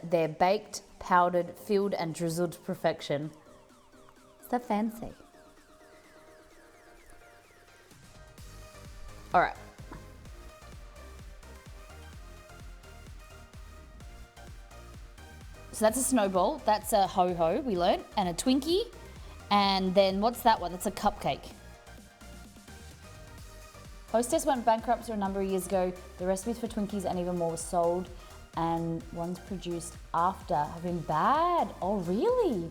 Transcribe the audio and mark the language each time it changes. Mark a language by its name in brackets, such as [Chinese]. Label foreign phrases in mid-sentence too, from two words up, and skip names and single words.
[English] They're baked, powdered, filled, and drizzled to perfection. Is that fancy? All right. So that's a snowball, that's a ho-ho, we learnt, and a Twinkie. And then what's that one? That's a cupcake. Hostess went bankrupt a number of years ago. The recipes for Twinkies and even more were sold, and ones produced after have been bad. Oh, really?